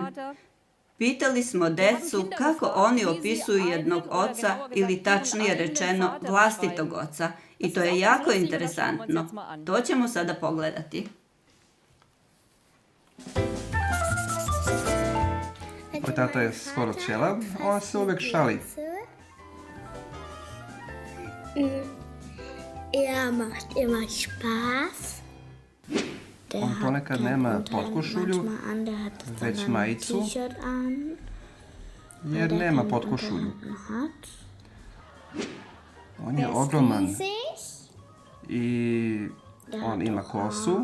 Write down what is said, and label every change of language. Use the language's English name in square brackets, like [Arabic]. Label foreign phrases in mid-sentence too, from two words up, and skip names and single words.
[Serbian] Pitali smo decu kako oni opisuju jednog oca ili tačnije rečeno vlastitog oca. I to je jako interesantno. To ćemo sada pogledati. Moj tata je skoro ćelav, on se uvek šali. [German] Er macht immer Spaß. [Serbian] On ponekad nema potkošulju, već majicu, jer nema potkošulju. On je ogroman i on ima kosu.